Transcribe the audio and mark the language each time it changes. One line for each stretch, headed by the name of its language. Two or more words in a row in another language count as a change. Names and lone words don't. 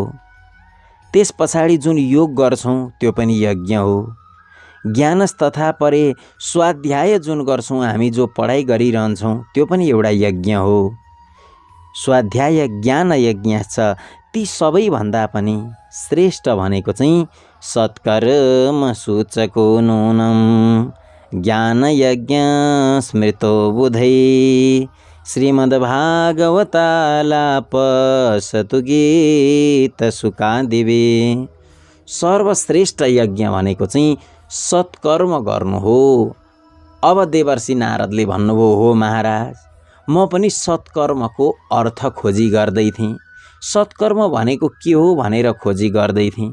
Nepali: त्यस पछाडि जुन योग गर्छौँ त्यो पनि यज्ञ हो।
Sanskrit: ज्ञानस तथा परे,
Nepali: स्वाध्याय जुन गर्छौँ हामी, जो पढाइ गरिरहन्छौँ त्यो पनि एउटा यज्ञ हो। स्वाध्याय ज्ञान यज्ञ छ। ती सबैभन्दा पनि श्रेष्ठ भनेको चाहिँ
Sanskrit: सत्कर्म सूचको नूनम ज्ञान यज्ञ स्मृतो बुधै श्रीमद्भागवतालाप सतु गीत सुकादिवे।
Nepali: सर्वश्रेष्ठ यज्ञ भनेको चाहिँ सत्कर्म गर्नु हो। अब देवर्षि नारदले भन्नुभयो, हो महाराज, म पनि सत्कर्मको अर्थ खोजी गर्दै थिएँ। सत्कर्म भनेको के हो भनेर खोजी गर्दै थिएँ।